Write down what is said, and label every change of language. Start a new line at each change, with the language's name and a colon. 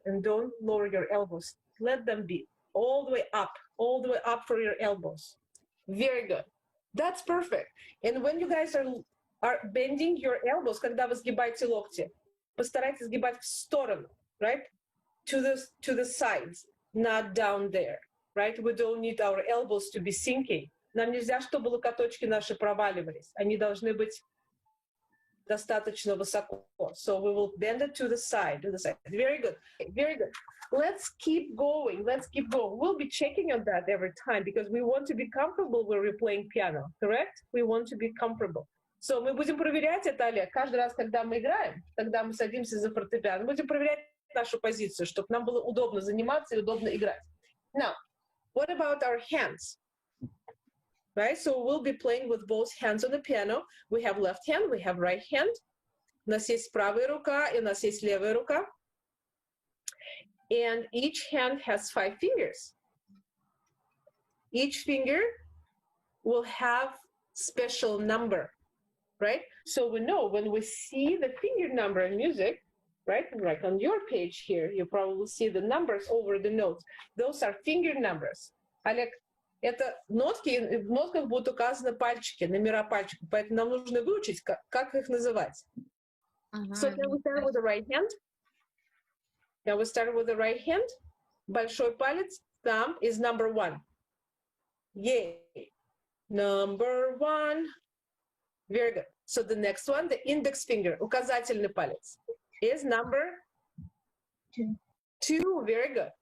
English: And don't lower your elbows. Let them be all the way up for your elbows. Very good. That's perfect. And when you guys are bending your elbows,
Russian: когда вы сгибаете локти, постарайтесь сгибать в сторону,
English: right? To the sides, not down there, right? We don't need our elbows to be sinking.
Russian: Нам нельзя, чтобы локоточки наши проваливались. Они должны быть достаточно высоко.
English: So we will bend it to the side, Very good, very good. Let's keep going, We'll be checking on that every time because we want to be comfortable when we're playing piano, correct? We want to be comfortable.
Russian: So мы будем проверять это, Олег, каждый раз, когда мы играем, когда мы садимся за фортепиано, мы будем проверять нашу позицию, чтобы нам было удобно заниматься и удобно играть.
English: Now, what about our hands? Right, so we'll be playing with both hands on the piano. We have left hand, we have right hand.
Russian: У нас есть правая рука и у нас есть левая рука.
English: And each hand has 5 fingers. Each finger will have special number, right? So we know when we see the finger number in music, right? Like on your page here, you probably see the numbers over the notes. Those are finger numbers.
Russian: Олег, это нотки, в нотках будут указаны пальчики, номера пальчиков, поэтому нам нужно выучить, как их называть.
English: So can we start with the right hand? Now we start with the right hand.
Russian: Большой палец,
English: thumb is number 1. Yay. Number 1. Very good. So the next one, the index finger,
Russian: указательный палец,
English: is number 2. Very good.